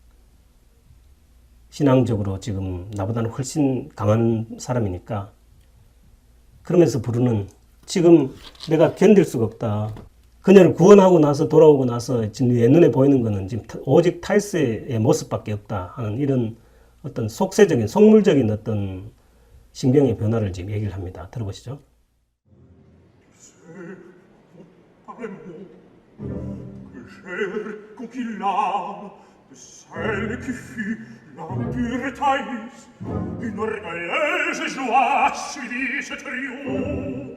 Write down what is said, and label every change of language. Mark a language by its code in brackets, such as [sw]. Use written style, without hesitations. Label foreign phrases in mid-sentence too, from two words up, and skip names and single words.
[ko] 신앙적으로 지금 나보다는 훨씬 강한 사람이니까 그러면서 부르는 지금 내가 견딜 수가 없다. 그녀를 구원하고 나서 돌아오고 나서 지금 내 눈에 보이는 거는 지금 오직 타이스의 모습밖에 없다 하는 이런 어떤 속세적인 속물적인 어떤 신경의 변화를 지금 얘기를 합니다. 들어보시죠. [fr] Que j'ai conquis l'âme de celle qui fut la pure Thaïs, une orgueilleuse joie suivit ce triomphe.